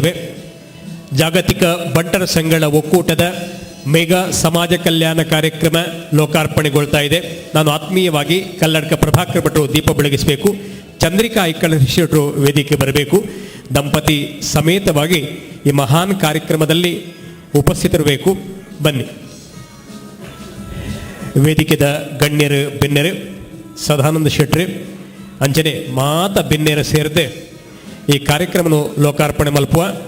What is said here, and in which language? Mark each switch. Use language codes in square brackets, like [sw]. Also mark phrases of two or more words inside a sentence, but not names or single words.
[kn] ಜಾಗತಿಕ ಬಂಟರ ಸಂಘಗಳ ಒಕ್ಕೂಟದ ಮೇಘಾ ಸಮಾಜ ಕಲ್ಯಾಣ ಕಾರ್ಯಕ್ರಮ ಲೋಕಾರ್ಪಣೆಗೊಳ್ತಾ ಇದೆ. ನಾನು ಆತ್ಮೀಯವಾಗಿ ಕಲ್ಲಡ್ಕ ಪ್ರಭಾಕರ್ ಭಟ್ರು ದೀಪ ಬೆಳಗಿಸಬೇಕು. ಚಂದ್ರಿಕಾ ಐಕ್ಕಳ ಶೆಟ್ರು ವೇದಿಕೆ ಬರಬೇಕು. ದಂಪತಿ ಸಮೇತವಾಗಿ ಈ ಮಹಾನ್ ಕಾರ್ಯಕ್ರಮದಲ್ಲಿ ಉಪಸ್ಥಿತರಬೇಕು. ಬನ್ನಿ. [tcy] ವೇದಿಕೆದ ಗಣ್ಯರು ಬೆನ್ನೆರು ಸದಾನಂದ ಶೆಟ್ರಿ ಅಂಚನೆ ಮಾತ ಬೆನ್ನೆರ ಸೇರಿದೆ ಈ ಕಾರ್ಯಕ್ರಮ ಲೋಕಾರ್ಪಣೆ ಮಲ್ಪುವ.